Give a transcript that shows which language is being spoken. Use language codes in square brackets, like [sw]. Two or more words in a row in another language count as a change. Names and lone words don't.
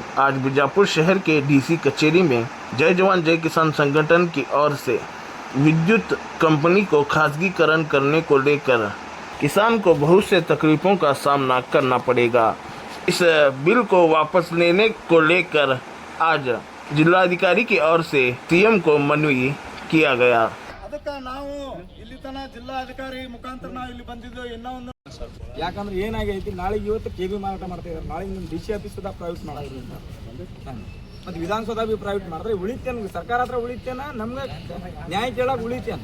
[hi] आज बीजापुर शहर के डीसी कचेरी में जय जवान जय किसान संगठन की ओर से विद्युत कंपनी को खासगीकरण करने को लेकर किसान को बहुत से तकलीफों का सामना करना पड़ेगा। इस बिल को वापस लेने को लेकर आज जिलाधिकारी की ओर से सीएम को मनवी किया गया। [kn] ಅದಕ್ಕೆ ನಾವು ಇಲ್ಲಿ ತನ ಜಿಲ್ಲಾಧಿಕಾರಿ ಮುಖಾಂತರ ನಾವು ಇಲ್ಲಿ ಬಂದಿದ್ದು ಇನ್ನೂ ಒಂದು ಯಾಕಂದ್ರೆ ಏನಾಗೈತಿ ನಾಳೆಗೆ ಇವತ್ತು ಕೆ ಬಿ ಮಾರಾಟ ಮಾಡ್ತಾ ಇದ್ದಾರೆ, ನಾಳೆಗೆ ನಿಮ್ಮ ಡಿ ಸಿ ಆಫೀಸ್ ಸುಧಾ ಪ್ರೈವೇಟ್ ಮಾಡೋದು ಮತ್ತು ವಿಧಾನಸೌಧ ಬಿ ಪ್ರೈವೇಟ್ ಮಾಡಿದ್ರೆ ಉಳಿತೇನೆ, ಸರ್ಕಾರ ಹತ್ರ ಉಳಿತೇನ, ನಮ್ಗೆ ನ್ಯಾಯ ಕೇಳಕ್ಕೆ ಉಳಿತೇನೆ.